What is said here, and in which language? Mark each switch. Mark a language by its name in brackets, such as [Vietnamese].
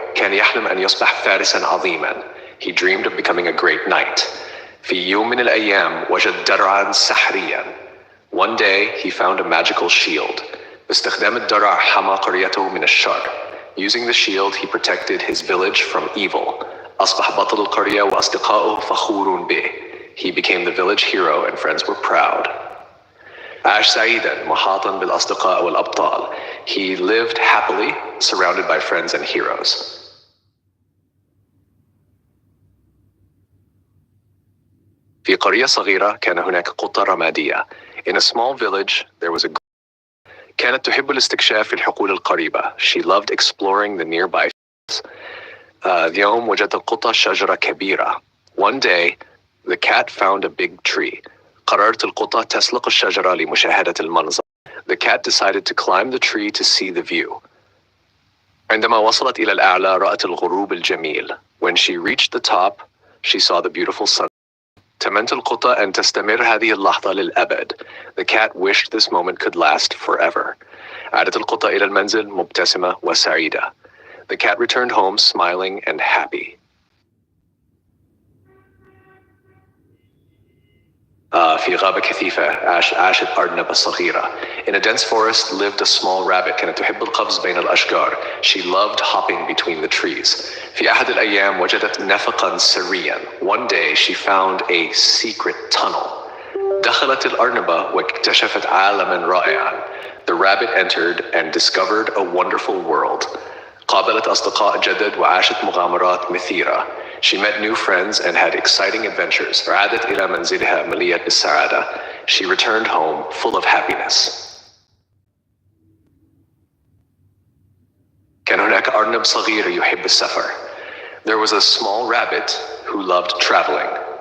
[Arabic] كان يحلم أن يصبح فارسا عظيما. [English] He dreamed of becoming a great knight. [Arabic] في يوم من الأيام وجد درعا سحريا. [English] One day he found a magical shield. [Arabic] باستخدام الدرع حمى قريته من الشر. [English] Using the shield he protected his village from evil. [Arabic] أصبح بطل القرية وأصدقائه فخور به. [English] He became the village hero and friends were proud. [Arabic] عاش سعيدا محاطا بالأصدقاء والأبطال. [English] He lived happily surrounded by friends and heroes. [Arabic] في قرية صغيرة كان هناك قطة رمادية. [English] In a small village there was a [Arabic] كانت تحب الاستكشاف في الحقول القريبة. [English] She loved exploring the nearby fields. [Arabic] اليوم وجدت القطة شجرة كبيرة. [English] One day the cat found a big tree. [Arabic] قررت القطة تسلق الشجرة لمشاهدة المنظر. [English] The cat decided to climb the tree to see the view. [Arabic] عندما وصلت إلى الأعلى رأت الغروب الجميل. [English] When she reached the top she saw the beautiful sun. [Arabic] تمنت القطة أن تستمر هذه اللحظة للأبد. [English] The cat wished this moment could last forever. [Arabic] عادت القطة إلى المنزل مبتسمة وسعيدة. [English] The cat returned home smiling and happy. [Arabic] في غابة كثيفة عاشت أرنبة صغيرة. [English] In a dense forest lived a small rabbit. [Arabic] كانت تحب القفز بين الأشجار. [English] She loved hopping between the trees. [Arabic] في أحد الأيام وجدت نفقا سريا. [English] One day she found a secret tunnel. [Arabic] دخلت الأرنبة واكتشفت عالما رائعا. [English] The rabbit entered and discovered a wonderful world. [Arabic] قابلت أصدقاء جدد وعاشت مغامرات مثيرة. [English] She met new friends and had exciting adventures. [Arabic] عادت إلى منزلها مليئة بالسعادة. [English] She returned home full of happiness. [Arabic] كان هناك أرنب صغير يحب السفر. [English] There was a small rabbit who loved traveling.